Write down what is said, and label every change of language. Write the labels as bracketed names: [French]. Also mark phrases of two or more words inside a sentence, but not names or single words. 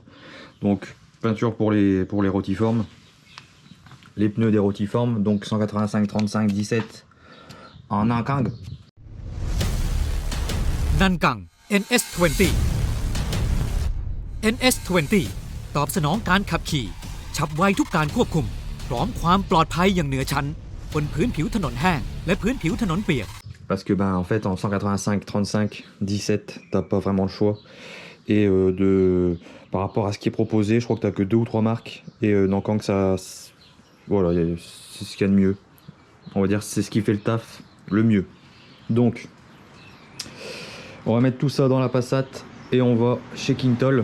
[French] Donc peinture pour les rotiformes, les pneus des rotiformes, donc 185 35 17 en Nankang. [Thai] Nankang NS20 NS20 ตอบสนองการขับขี่ฉับไวทุกการควบคุมพร้อมความปลอดภัยอย่างเหนือชั้นบนพื้นผิวถนนแห้งและพื้นผิวถนนเปียก [French] Parce que en fait en 185 35 17 t'as pas vraiment le choix et par rapport à ce qui est proposé, je crois que t'as que 2 ou 3 marques et Nankang ça voilà, c'est ce qu'il y a de mieux. On va dire c'est ce qui fait le taf le mieux. Donc on va mettre tout ça dans la Passat et on va chez King Toll.